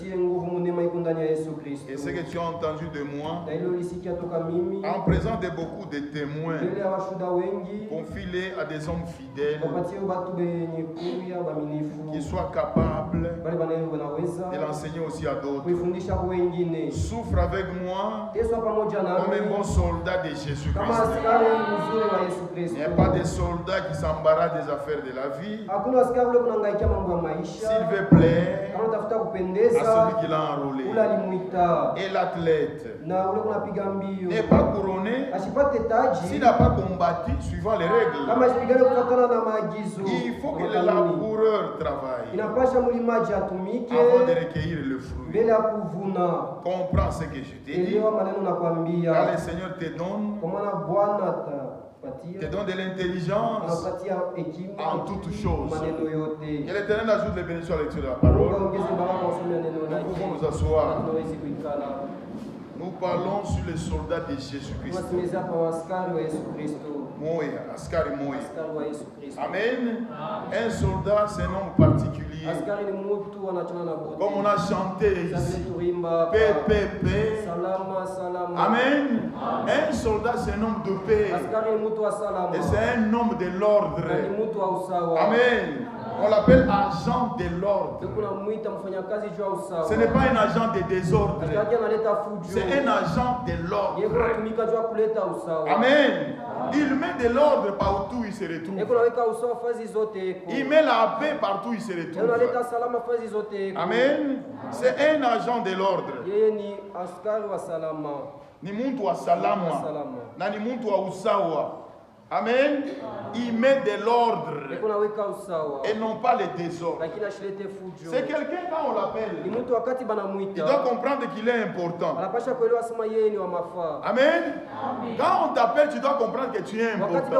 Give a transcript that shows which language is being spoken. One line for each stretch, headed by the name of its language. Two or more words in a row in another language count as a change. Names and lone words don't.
French: Et ce que tu as entendu de moi, en présence de beaucoup de témoins, confie-les à des hommes fidèles qui soient capables de l'enseigner aussi à d'autres. Souffre avec moi comme un bon soldat de Jésus-Christ. Il n'y a pas de soldat qui s'embarque l'embarras des affaires de la vie.
Swahili: Hakuna askari ule kunahangaika mambo ya maisha.
French: S'il veut plaire
Swahili: Kama unatafuta
French: à
Swahili: kupendeza,
French: celui qui l'a enrôlé.
Swahili: ule alimuita.
French: Et l'athlète
Swahili: Na ule kunapiga mbio.
French: n'est pas couronné
Swahili: Asipate taji.
French: s'il n'a pas combattu suivant les règles.
Swahili: Kama asipigane kufuatana na maagizo.
French: Il faut que le laboureur travaille
Swahili: Inapasha mlimaji atumike
French: avant de recueillir le fruit.
Swahili: mbele ya kuvuna.
French: Comprends ce que je t'ai dit.
Swahili: Elewa maneno nakwambia.
French: Car le Seigneur te donne
Swahili: Kwa maana Bwana atapatia
French: de l'intelligence
Swahili: anapatia hekima
French: en toutes choses.
Swahili: maneno yote.
French: Que l'Éternel ajoute les bénédictions à la lecture de la parole.
Swahili: Ongeze baraka usome neno
French: Nous
Swahili: lake.
French: pouvons nous asseoir.
Swahili: Tunaweza kuikala.
French: Nous parlons sur les soldats de Jésus-Christ.
Swahili: Tunasimamia kwa askari wa Yesu Kristo. Moya, askari Moya. Askari wa Yesu Kristo. Amen.
French: Un soldat, c'est un homme particulier.
Swahili: Askari ni mtu anachana na bote.
French: Comme on a chanté
Swahili: Sasa
French: ici.
Swahili: tuimba
French: Paix, paix, paix.
Swahili: salama salama. Amen.
French: Un soldat, c'est un homme de paix.
Swahili: Askari ni mtu wa salama.
French: Et c'est un homme de l'ordre.
Swahili: Na ni mtu wa usawa. Amen.
French: On l'appelle agent de l'ordre.
Swahili: Kuna muita mfanyakazi juu ya usawa.
French: Ce n'est pas un agent de désordre.
Swahili: Askari analeta fujo.
French: C'est un agent de l'ordre.
Swahili: Yeye anatumika juu ya kuleta usawa. Amen.
French: Il met de l'ordre partout où il se retrouve.
Swahili: Yeye anaweka usawa fazi zote.
French: Il met la paix partout où il se
Swahili: Yeye
French: retrouve.
Swahili: analeta salama fazi zote.
French: Amen. C'est un agent de l'ordre.
Swahili: Yeye ni askari wa salama. Ni muntu wa salama. Na ni muntu wa usawa. Amen.
French: Il met de l'ordre et non pas le désordre. C'est quelqu'un quand on l'appelle. Il doit comprendre qu'il est important. Amen. Quand on t'appelle, tu dois comprendre que tu es important.